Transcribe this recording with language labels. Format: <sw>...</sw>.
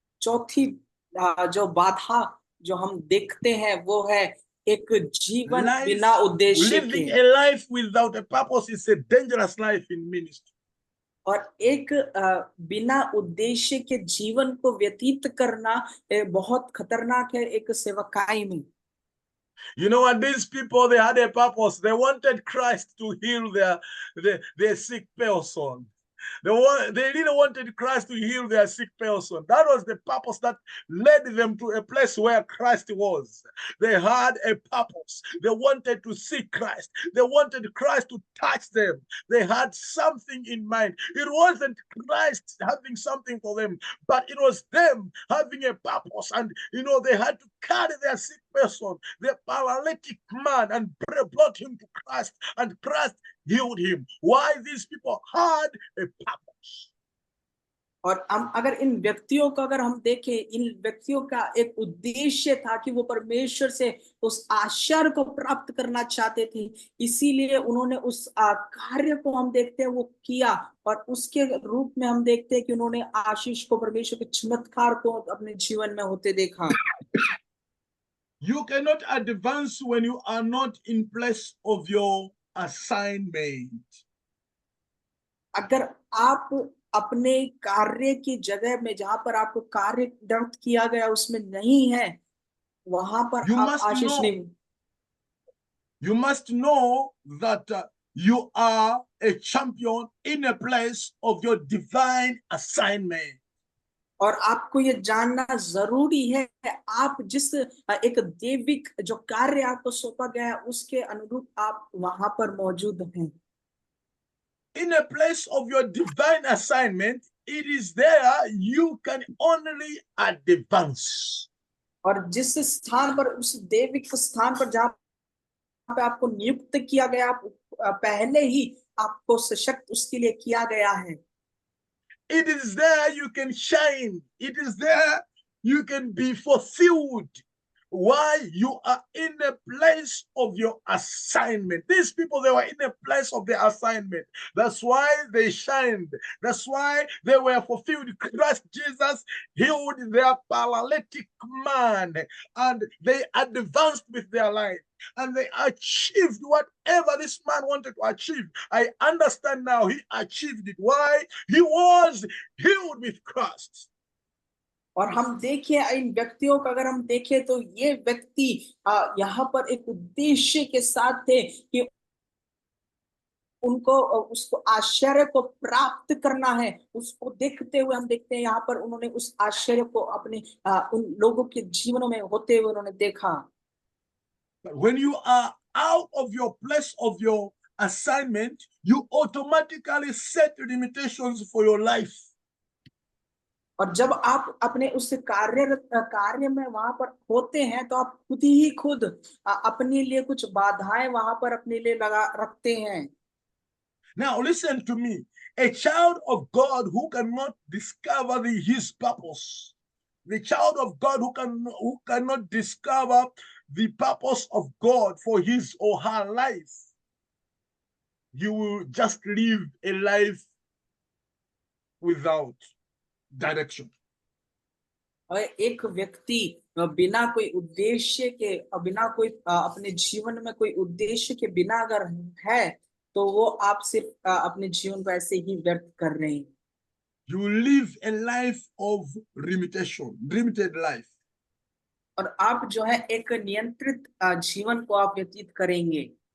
<hi>चौथी जो बाधा जो हम देखते हैं वो है एक जीवन बिना उद्देश्य के।</hi> <en>Living a life without a purpose is a dangerous life in ministry.</en> <hi>और एक बिना उद्देश्य के जीवन को व्यतीत करना बहुत खतरनाक है एक सेवकाई में।</hi> <en>You know what? These people, they had a purpose. They wanted Christ to heal their sick person. They really wanted Christ to heal their sick person. That was the purpose that led them to a place where Christ was. They had a purpose. They wanted to see Christ. They wanted Christ to touch them. They had something in mind. It wasn't Christ having something for them, but it was them having a purpose. And, they had to carry their sick person, their paralytic man, and brought him to Christ. And Christ healed him. Why? These people had a purpose.</en> <hi>और हम अगर इन व्यक्तियों को अगर हम देखें, इन व्यक्तियों का एक उद्देश्य था कि वो परमेश्वर से उस आशीष को प्राप्त करना चाहते थे, इसीलिए उन्होंने उस कार्य को हम देखते हैं वो किया और उसके रूप में हम देखते हैं कि उन्होंने आशीष को, परमेश्वर के चमत्कार को अपने जीवन में होते देखा।</hi> <en>You cannot advance when you are not in place of your assignment.</en> <hi>अगर आप अपने कार्य की जगह में जहां पर आपको कार्य दर्ज किया गया उसमें नहीं है, वहां पर आप आशीष नहीं।</hi> <en>You must know that you are a champion in a place of your divine assignment.</en> <hi>और आपको ये जानना जरूरी है आप जिस एक दैविक जो कार्य आपको सौंपा गया है उसके अनुरूप आप वहां पर मौजूद हैं।</hi> <en>In a place of your divine assignment, it is there you can only advance.</en> <hi>और जिस स्थान पर, उस दैविक स्थान पर जहां पे आपको नियुक्त किया गया, आप पहले ही आपको सशक्त उसके लिए किया गया है।</hi> <en>It is there you can shine. It is there You can be fulfilled. Why? You are in a place of your assignment. These people, they were in a place of their assignment. That's why they shined. That's why they were fulfilled. Christ Jesus healed their paralytic man, and they advanced with their life, and they achieved whatever this man wanted to achieve. I understand now, he achieved it. Why? He was healed with Christ.</en> <hi>और हम देखिए इन व्यक्तियों का अगर हम देखें तो ये व्यक्ति यहाँ पर एक उद्देश्य के साथ थे कि उनको उसको आश्चर्य को प्राप्त करना है। उसको देखते हुए हम देखते हैं यहाँ पर उन्होंने उस आश्चर्य को अपने उन लोगों के जीवनों में होते हुए उन्होंने देखा।</hi> <en>When you are out of your place of your assignment, you automatically set limitations for your life.</en> <hi>और जब आप अपने उस कार्य में वहां पर होते हैं तो आप खुद अपने लिए कुछ बाधाएं वहां पर अपने लिए लगा रखते हैं।</hi> <en>Now listen to me. A child of God who cannot discover his purpose, the child of God who cannot discover the purpose of God for his or her life, you will just live a life without direction.</en> <hi>और एक व्यक्ति बिना कोई उद्देश्य के बिना कोई अपने जीवन में कोई उद्देश्य के बिना अगर है तो वो आप सिर्फ अपने जीवन को ऐसे ही व्यर्थ कर रहे हैं।</hi> <en>You live a life of limited life.</en> <hi>और आप जो है एक नियंत्रित जीवन को आप व्यतीत करेंगे।</hi>